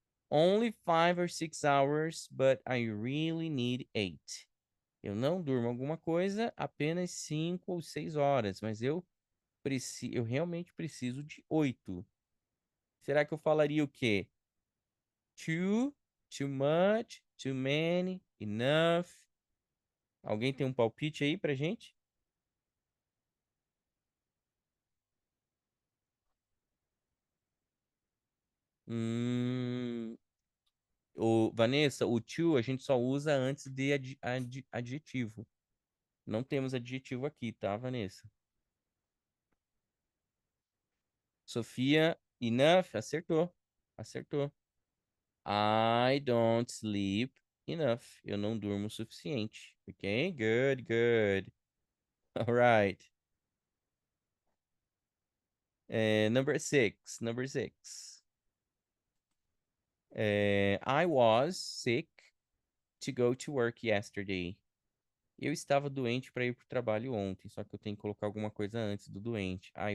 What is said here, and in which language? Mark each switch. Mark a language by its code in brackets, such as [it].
[pt] Only 5 or 6 hours, but I really need 8. Eu não durmo alguma coisa, apenas 5 ou 6 horas, mas eu realmente preciso de 8. Será que eu falaria o quê? [en] Too, too much, too many, enough. [pt] Alguém tem um palpite aí pra gente? Hum, Vanessa, o to a gente só usa antes de adjetivo. Não temos adjetivo aqui, tá, Vanessa? Sofia, enough, acertou. Acertou. [en] I don't sleep enough. [pt] Eu não durmo o suficiente. [en] Ok? Good, good. All right. Number six. Number six. I was sick to go to work yesterday. [pt] Eu estava doente para ir para o trabalho ontem, só que eu tenho que colocar alguma coisa antes do doente.